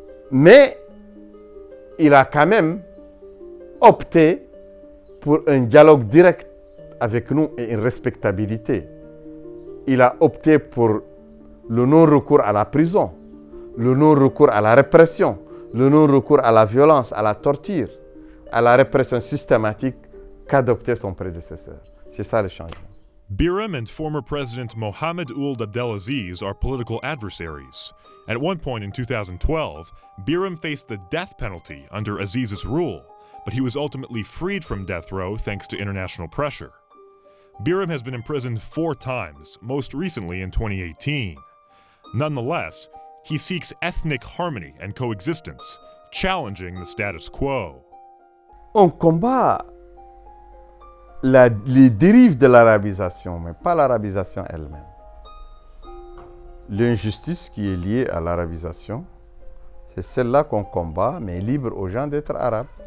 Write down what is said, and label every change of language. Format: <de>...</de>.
<fr>Mais il a quand même opté pour un dialogue direct avec nous et une respectabilité. Il a opté pour le non-recours à la prison, le non-recours à la répression, le non-recours à la violence, à la torture, à la répression systématique qu'adoptait son prédécesseur. C'est ça le changement.</fr> <en>Biram and former President Mohammed Ould Abdelaziz are political adversaries. At one point in 2012, Biram faced the death penalty under Aziz's rule, but he was ultimately freed from death row thanks to international pressure. Biram has been imprisoned 4 times, most recently in 2018. Nonetheless, he seeks ethnic harmony and coexistence, challenging the status quo.</en> <fr>On combat les dérives de l'arabisation, mais pas l'arabisation elle-même. L'injustice qui est liée à l'arabisation, c'est celle-là qu'on combat, mais libre aux gens d'être arabes.</fr>